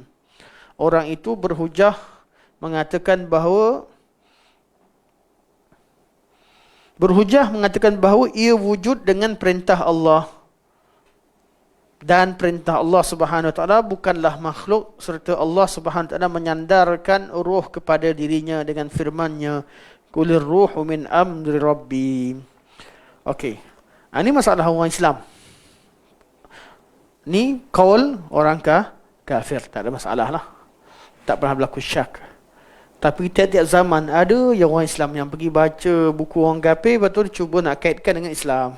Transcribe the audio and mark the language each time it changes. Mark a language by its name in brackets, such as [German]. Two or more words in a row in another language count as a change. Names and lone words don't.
[Malay] Orang itu berhujah mengatakan bahawa ia wujud dengan perintah Allah, dan perintah Allah [Arabic] Subhanahu wa taala [Malay] bukanlah makhluk, serta Allah [Arabic] Subhanahu wa taala [Malay] menyandarkan roh kepada dirinya dengan firman-Nya, [Arabic] Qulir ruhu min amri rabbi. [Malay] Okey. Ini masalah orang Islam. Ni kaul orang kafir, tak ada masalah lah. Tak pernah berlaku syak. Tapi tiap-tiap zaman ada yang orang Islam yang pergi baca buku orang kafir, lepas tu dia cuba nak kaitkan dengan Islam.